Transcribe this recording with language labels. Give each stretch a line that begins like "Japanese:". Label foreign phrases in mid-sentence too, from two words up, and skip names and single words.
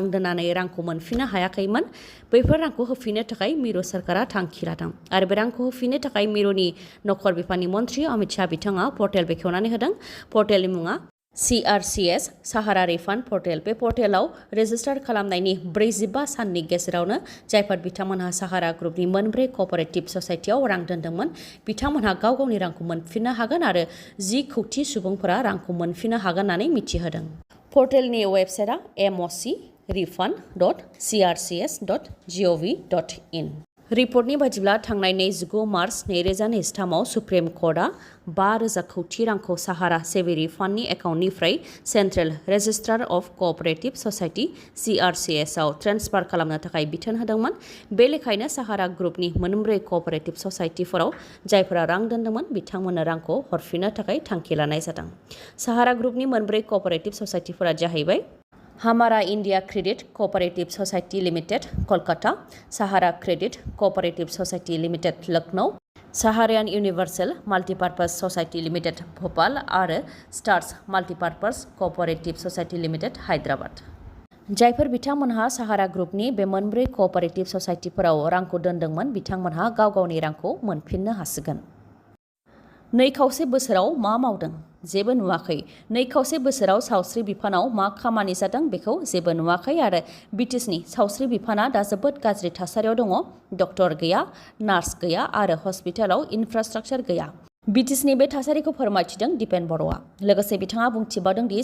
Bodo: दोननानै रांखौ मोनफिननो हायाखैमोन बैफोर रांखौ होफिननो थाखाय मिरु सरकारा थांखि लादों आरो बे रांखौ होफिननो थाखाय मिरुनि नखर बिफाननि मन्थ्रि अमित शाह बिथाङा पर्टेल बेखेवनानै होदों पर्टेलनि मुङा CRCS साहारा रिफान्ड पर्टेल बे पर्टेलाव रेजिस्टार खालामनायनि 45 साननि गेजेरावनो जायफोर बिथांमोनहा साहारा ग्रुपनि 4 कअपारेटिभ ससाइटियाव रां दोनदोंमोन बिथांमोनहा गावनि रांखौ मोनफिननो हागोन आरो 10 कौटि सुबुंफोरा रांखौ मोनफिननो हागोन होननानै मिथिहोदों पर्टेलनि वेबसाइटआ mocrefund.crcs.gov.in रिपर्टनि बायदिब्ला थांनाय 29 मार्च 2023 आव सुप्रिम कर्टआ 5,000 कौटि रांखौ साहारा सेभिरि फान्डनि एकाउन्टनिफ्राय सेन्ट्रेल रेजिस्ट्रार अफ कअपारेटिभ ससाइटि CRCS आव ट्रेन्सफार खालामनो थाखाय बिथोन होदोंमोन बे लेखायैनो साहारा ग्रुपनि 4 कअपारेटिभ ससाइटिफोराव जायफोरा रां दोनदोंमोन बिथांमोननो रांखौ हरफिननो थाखाय थांखि लानाय जादों साहारा ग्रुपनि 4 कअपारेटिभ ससाइटिफोरा जाहैबाय हमारा इंडिया क्रेडिट कोऑपरेटिव सोसाइटी लिमिटेड कोलकाता सहारा क्रेडिट कोऑपरेटिव सोसाइटी लिमिटेड लखनऊ सहारियन यूनिवर्सल मल्टीपर्पज सोसाइटी लिमिटेड भोपाल और स्टार्स मल्टीपर्पज कोऑपरेटिव सोसाइटी लिमिटेड हैदराबाद जायफोर बिथांमोनहा साहारा ग्रुपनि बे 4 कोऑपरेटिव सोसाइटिफोराव रांखौ दोनदोंमोन बिथांमोनहा गावनि रांखौ मोनफिननो हासिगोन 2.5 बोसोराव मा मावदों जेबो नुवाखै 2.5 बोसोराव सावस्रि बिफानाव मा खामानि जादों बेखौ जेबो नुवाखै आरो बिटिसिनि सावस्रि बिफाना दा जोबोद गाज्रि थासारियाव दङ डक्टर गैया नार्स गैया आरो हस्पिटालाव इनफ्रास्ट्राक्चार गैया बिटिसिनि बे थासारिखौ फोरमायथिदों दिपेन बर'आ लोगोसे बिथाङा बुंथिबावदों दि